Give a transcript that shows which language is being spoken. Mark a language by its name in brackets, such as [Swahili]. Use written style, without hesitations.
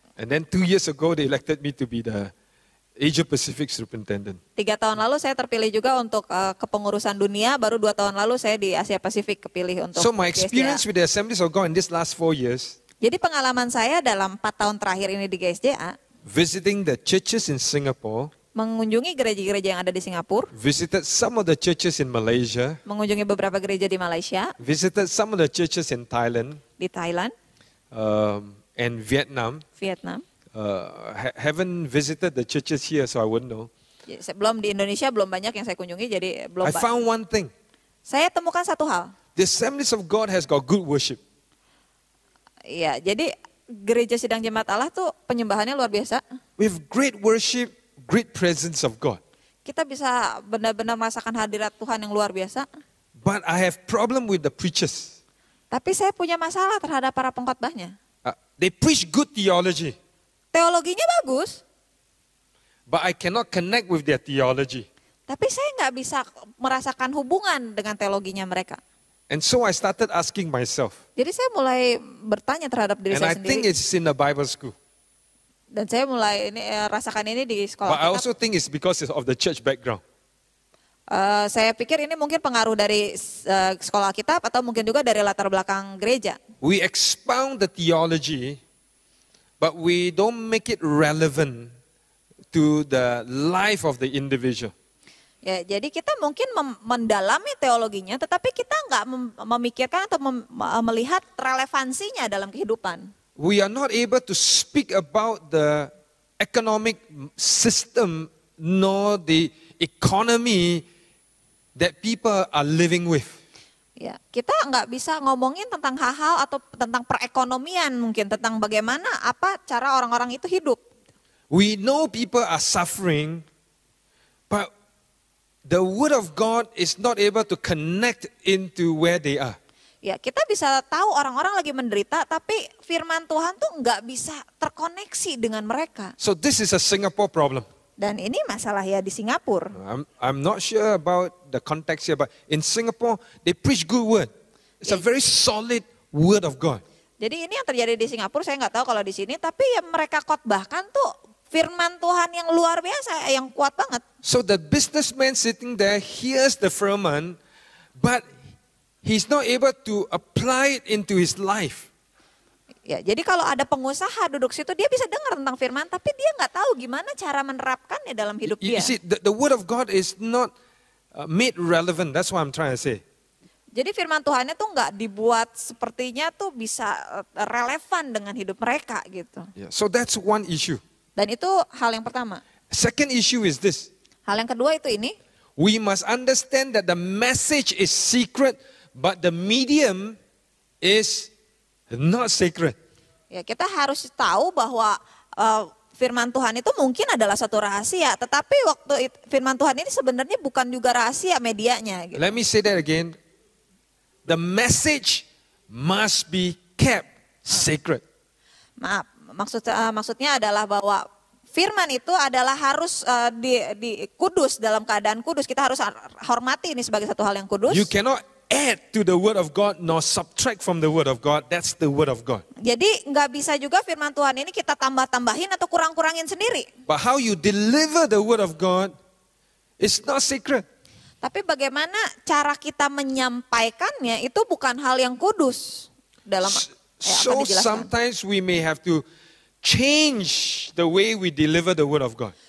[English] And then 2 years ago, they elected me to be the Asia Pacific superintendent. [Indonesian] 3 tahun lalu saya terpilih juga untuk kepengurusan dunia, baru 2 tahun lalu saya di Asia Pasifik kepilih untuk [English] So my [Indonesian] GSJ. [English] experience with the Assemblies of God in this last 4 years, [Indonesian] Jadi pengalaman saya dalam 4 tahun terakhir ini di GSJA, [English] visiting the churches in Singapore, [Indonesian] mengunjungi gereja-gereja yang ada di Singapura, [English] visited some of the churches in Malaysia, [Indonesian] mengunjungi beberapa gereja di Malaysia, [English] visited some of the churches in Thailand [Indonesian] di Thailand, [English] and Vietnam. [Indonesian] Vietnam. [English] Haven't visited the churches here, so I wouldn't know. [Indonesian] Belum di Indonesia, belum banyak yang saya kunjungi, jadi belum [English] I found one thing. [Indonesian] Saya temukan satu hal. [English] The Assemblies of God has got good worship. [Indonesian] Iya, jadi gereja sidang jemaat Allah tuh penyembahannya luar biasa. [English] With great worship, great presence of God. [Indonesian] Kita bisa benar-benar merasakan hadirat Tuhan yang luar biasa. [English] But I have problem with the preachers. [Indonesian] Tapi saya punya masalah terhadap para pengkhotbahnya. [English] They preach good theology, [Indonesian] Teologinya bagus, [English] but I cannot connect with their theology. [Indonesian] tapi saya nggak bisa merasakan hubungan dengan teologinya mereka. [English] And so I started asking myself, [Indonesian] Jadi saya mulai bertanya terhadap diri [English] and [Indonesian] saya [English] I think [Indonesian] sendiri. [English] it's in the Bible school. [Indonesian] Dan saya mulai rasakan ini di sekolah [English] But I [Indonesian] kita. [English] also think it's because of the church background. [Indonesian] Saya pikir ini mungkin pengaruh dari sekolah kitab atau mungkin juga dari latar belakang gereja. [English] We expound the theology, but we don't make it relevant to the life of the individual. [Indonesian] Ya, jadi kita mungkin mendalami teologinya, tetapi kita nggak memikirkan atau melihat relevansinya dalam kehidupan. [English] We are not able to speak about the economic system nor the economy that people are living with. [Indonesian] Ya, kita nggak bisa ngomongin tentang hal-hal atau tentang perekonomian mungkin, tentang bagaimana apa cara orang-orang itu hidup. [English] We know people are suffering, but the word of God is not able to connect into where they are. [Indonesian] Ya, kita bisa tahu orang-orang lagi menderita, tapi firman Tuhan tuh nggak bisa terkoneksi dengan mereka. [English] So this is a Singapore problem. Dan ini masalah ya di Singapura. I'm not sure about the context here, but in Singapore, they preach good word. It's a very solid word of God. [Indonesian] Jadi ini yang terjadi di Singapura, saya nggak tahu kalau di sini, tapi yang mereka khotbahkan tuh firman Tuhan yang luar biasa, yang kuat banget. [English] So the businessman sitting there hears the firman, but he's not able to apply it into his life. [Indonesian] Ya, jadi kalau ada pengusaha duduk situ, dia bisa dengar tentang firman, tapi dia nggak tahu gimana cara menerapkannya dalam hidup [English] You [Indonesian] dia. [English] see, the word of God is not made relevant. That's what I'm trying to say. [Indonesian] Jadi firman Tuhan itu nggak dibuat sepertinya tuh bisa relevan dengan hidup mereka gitu. [English] Yeah. So that's one issue. [Indonesian] Dan itu hal yang pertama. [English] Second issue is this. [Indonesian] Hal yang kedua itu ini, [English] We must understand that the message is secret, but the medium is not sacred. [Indonesian] ya kita harus tahu bahwa firman Tuhan itu mungkin adalah satu rahasia, tetapi firman Tuhan ini sebenarnya bukan juga rahasia medianya. Gitu. [English] Let me say that again. The message must be kept sacred. [Indonesian] Maaf, maksudnya adalah bahwa firman itu adalah harus di kudus, dalam keadaan kudus. Kita harus hormati ini sebagai satu hal yang kudus. [English] You cannot add to the word of God nor subtract from the word of God. That's the word of God. [Indonesian] Jadi nggak bisa juga firman Tuhan ini kita tambah-tambahin atau kurang-kurangin sendiri. [English] But how you deliver the word of God is not secret. [Indonesian] Tapi bagaimana cara kita menyampaikannya itu bukan hal yang kudus. Dalam [English] So [Indonesian] akan dijelaskan. [English] sometimes we may have to change the way we deliver the word of God.